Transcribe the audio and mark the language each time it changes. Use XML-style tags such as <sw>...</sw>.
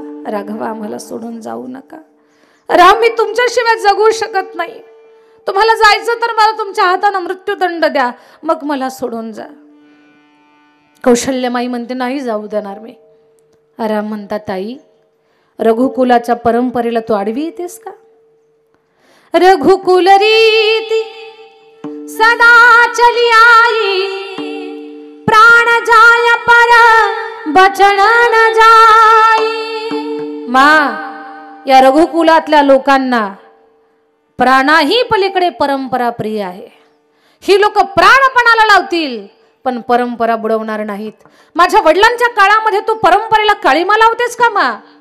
<mr>राघवा, मला सोडून जाऊ नका. राम, मी तुमच्याशिवाय जगू शकत नाही. तुम्हाला जायचं तर मला तुमच्या हाताने मृत्यूदंड द्या, मग मला सोडून जा. कौशल्यमाई म्हणते, नाही जाऊ देणार मी. राम म्हणतात, आई, रघुकुलाच्या परंपरेला तू आडवी येतेस का?</mr> <awa>रघुकुल रीती सदा चली आई, प्राण जाय पर बचन न जाई.</awa> <mr>मा, या रघुकुलातल्या लोकांना प्राणाही पलीकडे परंपरा प्रिय आहे. ही लोक प्राणपणाला लावतील पण परंपरा बुडवणार नाहीत. माझ्या वडिलांच्या काळामध्ये तू परंपरेला काळीमा लावतेस का मा?</mr>